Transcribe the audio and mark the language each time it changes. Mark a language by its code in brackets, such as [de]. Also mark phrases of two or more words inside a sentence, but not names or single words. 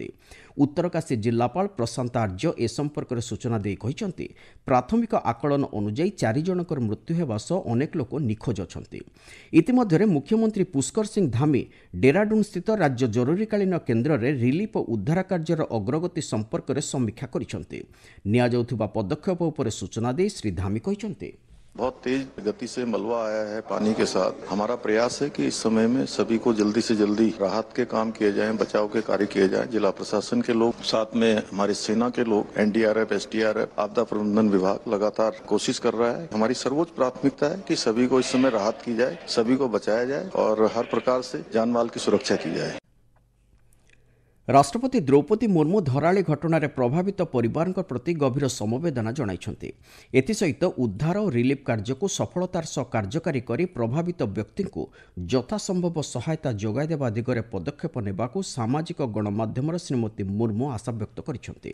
[or] ଉତ୍ତରକାଶୀ ଜିଲ୍ଲାପାଳ ପ୍ରଶାନ୍ତ ଆର୍ଯ୍ୟ ଏ ସମ୍ପର୍କରେ ସୂଚନା ଦେଇ କହିଛନ୍ତି, ପ୍ରାଥମିକ ଆକଳନ ଅନୁଯାୟୀ 4 ଜଣଙ୍କର ମୃତ୍ୟୁ ହେବା ସହ ଅନେକ ଲୋକ ନିଖୋଜ ଅଛନ୍ତି। ଇତିମଧ୍ୟରେ ମୁଖ୍ୟମନ୍ତ୍ରୀ ପୁଷ୍କର ସିଂ ଧାମୀ ଡେରାଡୁନ୍ ସ୍ଥିତ ରାଜ୍ୟ ଜରୁରୀକାଳୀନ କେନ୍ଦ୍ରରେ ରିଲିଫ ଓ ଉଦ୍ଧାର କାର୍ଯ୍ୟର ଅଗ୍ରଗତି ସମ୍ପର୍କରେ ସମୀକ୍ଷା କରିଛନ୍ତି। ନିଆଯାଉଥିବା ପଦକ୍ଷେପ ଉପରେ ସୂଚନା ଦେଇ ଶ୍ରୀ ଧାମୀ କହିଛନ୍ତି, [hi] बहुत तेज गति से मलबा आया है पानी के साथ। हमारा प्रयास है कि इस समय में सभी को जल्दी से जल्दी राहत के काम किए जाएं, बचाव के कार्य किए जाएं। जिला प्रशासन के लोग, साथ में हमारी सेना के लोग, एनडीआरएफ, एसडीआरएफ, आपदा प्रबंधन विभाग लगातार कोशिश कर रहा है। हमारी सर्वोच्च प्राथमिकता है कि सभी को इस समय राहत की जाए, सभी को बचाया जाए और हर प्रकार से जान माल की सुरक्षा की जाए। [or] ରାଷ୍ଟ୍ରପତି ଦ୍ରୌପଦୀ ମୁର୍ମୁ ଧରାଳି ଘଟଣାରେ ପ୍ରଭାବିତ ପରିବାରଙ୍କ ପ୍ରତି ଗଭୀର ସମବେଦନା ଜଣାଇଛନ୍ତି। ଏଥିସହିତ ଉଦ୍ଧାର ଓ ରିଲିଫ୍ କାର୍ଯ୍ୟକୁ ସଫଳତାର ସହ କାର୍ଯ୍ୟକାରୀ କରି ପ୍ରଭାବିତ ବ୍ୟକ୍ତିଙ୍କୁ ଯଥାସମ୍ଭବ ସହାୟତା ଯୋଗାଇ ଦେବା ଦିଗରେ ପଦକ୍ଷେପ ନେବାକୁ ସାମାଜିକ ଗଣମାଧ୍ୟମରେ ଶ୍ରୀମତୀ ମୁର୍ମୁ ଆଶାବ୍ୟକ୍ତ କରିଛନ୍ତି।